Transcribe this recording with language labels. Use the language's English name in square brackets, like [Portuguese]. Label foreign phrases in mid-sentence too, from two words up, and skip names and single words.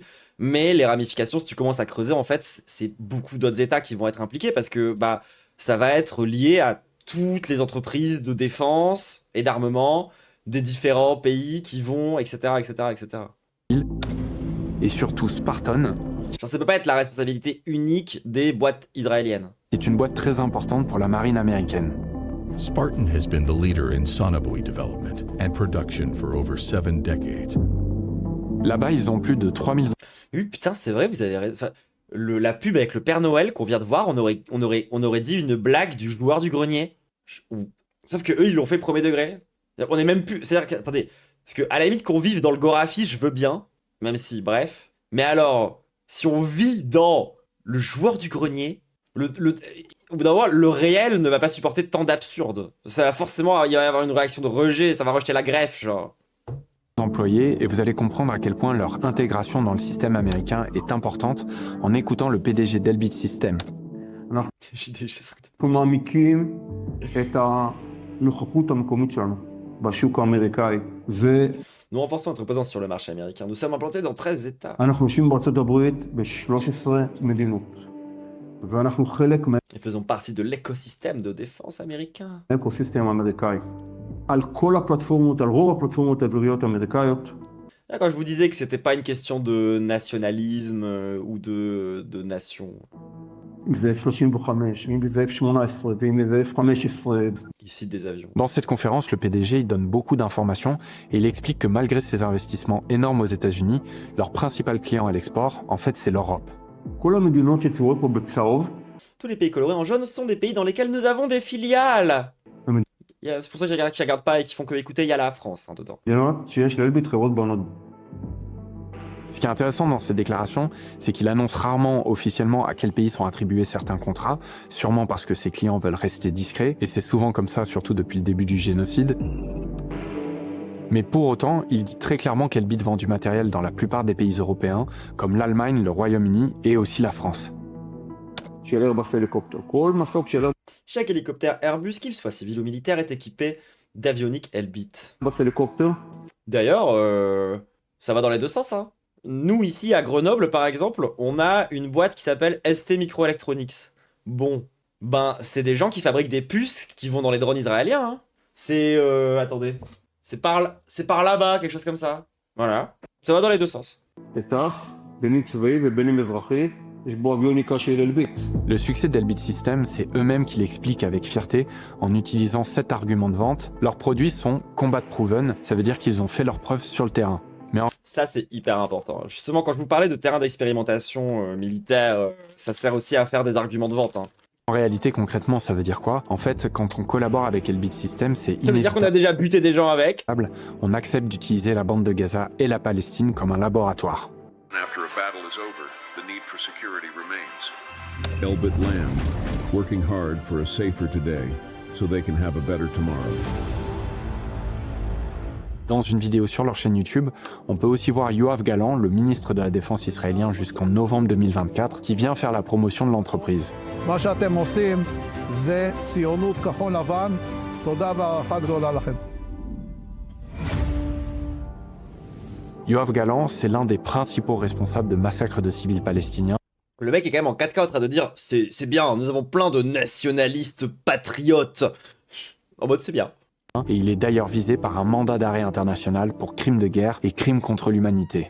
[French] Mais les ramifications, si tu commences à creuser, en fait, c'est beaucoup d'autres États qui vont être impliqués, parce que bah, ça va être lié à toutes les entreprises de défense et d'armement des différents pays qui vont, etc., etc., etc. Et surtout Spartan, Genre, ça peut pas être la responsabilité unique des boîtes israéliennes. qui est une boîte très importante pour la marine américaine. [English] Spartan has been the leader in sonobuoy development and production for over 7 decades. [French] Là-bas, ils ont plus de 3000 Oui, putain, c'est vrai, vous avez raison. Enfin, la pub avec le Père Noël qu'on vient de voir, on aurait dit une blague du joueur du grenier. Sauf que eux, ils l'ont fait premier degré. On est même plus. C'est-à-dire que, attendez, Parce que, à la limite, qu'on vive dans le Gorafi, je veux bien. Même si, bref. Mais alors, si on vit dans le joueur du grenier, au bout d'un moment, le réel ne va pas supporter tant d'absurde. Ça va forcément, il va y avoir une réaction de rejet, ça va rejeter la greffe, genre. Employés, et vous allez comprendre à quel point leur intégration dans le système américain est importante en écoutant le PDG d'Elbit System. J'ai déjà ça. [Hebrew] אנחנו מעמיקים את הנוכחות המקומית שלנו בשוק האמריקאי, [French] Nous renforçons notre présence sur le marché américain. Nous sommes implantés dans 13 États. [Hebrew] ואנחנו יושבים בארצות הברית ב-13 מדינות, ואנחנו חלק [French] Et faisons partie de l'écosystème de défense américain. [Hebrew] מהאקוסיסטם האמריקאי. על כל הפלטפורמות, על רוב הפלטפורמות האוויריות האמריקאיות. [French] Là, quand je vous disais que c'était pas une question de nationalisme ou de nation. [Hebrew] אם זה F-35, אם זה F-18 ואם זה F-15. [French] Ici des avions. Dans cette conférence, le PDG il donne beaucoup d'informations et il explique que malgré ses investissements énormes aux États-Unis, leur principal client à l'export, en fait, c'est l'Europe. [Hebrew] כל המדינות שצבועות פה בצהוב, [French] Tous les pays colorés en jaune sont des pays dans lesquels nous avons des filiales. C'est pour ça que qui regardent pas et qui font que écouter, il y a la France dedans. [Hebrew] מדינות שיש לאלביט חברות בעונות. [French] Ce qui est intéressant dans ces déclarations, c'est qu'il annonce rarement officiellement à quels pays sont attribués certains contrats, sûrement parce que ses clients veulent rester discrets, et c'est souvent comme ça, surtout depuis le début du génocide. Mais pour autant, il dit très clairement qu'Elbit vend du matériel dans la plupart des pays européens, comme l'Allemagne, le Royaume-Uni et aussi la France. [Hebrew] של איירבס הליקופטר. כל מסוק של [French] Chaque hélicoptère Airbus, qu'il soit civil ou militaire, est équipé d'avionique Elbit. [Hebrew] איירבס הליקופטר, [French] D'ailleurs, ça va dans les deux sens, hein. Nous, ici, à Grenoble, par exemple, on a une boîte qui s'appelle ST Microelectronics. Bon, ben, c'est des gens qui fabriquent des puces qui vont dans les drones israéliens, hein. C'est... attendez. C'est par là-bas, quelque chose comme ça. Voilà. Ça va dans les deux sens. [Hebrew] טס, בין אם צבאי ובין אם אזרחי, יש בו אביוניקה של אלביט. [French] Le succès d'Elbit System, c'est eux-mêmes qui l'expliquent avec fierté en utilisant 7 arguments de vente. Leurs produits sont [English] combat proven, [French] ça veut dire qu'ils ont fait leurs preuves sur le terrain. Ça, c'est hyper important. Justement, quand je vous parlais de terrain d'expérimentation militaire, ça sert aussi à faire des arguments de vente, hein. En réalité, concrètement, ça veut dire quoi? En fait, quand on collabore avec Elbit System, c'est Ça veut dire qu'on a déjà buté des gens avec. On accepte d'utiliser la bande de Gaza et la Palestine comme un laboratoire. [English] After a battle is over, the need for security remains. Elbit Land, working hard for a safer today, so they can have a better tomorrow. [French] Dans une vidéo sur leur chaîne YouTube, on peut aussi voir Yoav Gallant, le ministre de la Défense israélien jusqu'en novembre 2024, qui vient faire la promotion de l'entreprise. [Hebrew] מה שאתם עושים זה ציונות כחול לבן. תודה והערכה גדולה לכם. [French] Yoav Gallant, c'est l'un des principaux responsables de massacres de civils palestiniens. Le mec est quand même en 4K en train de dire c'est bien, nous avons plein de nationalistes patriotes. En mode c'est bien. Et il est d'ailleurs visé par un mandat d'arrêt international pour crimes de guerre et crimes contre l'humanité.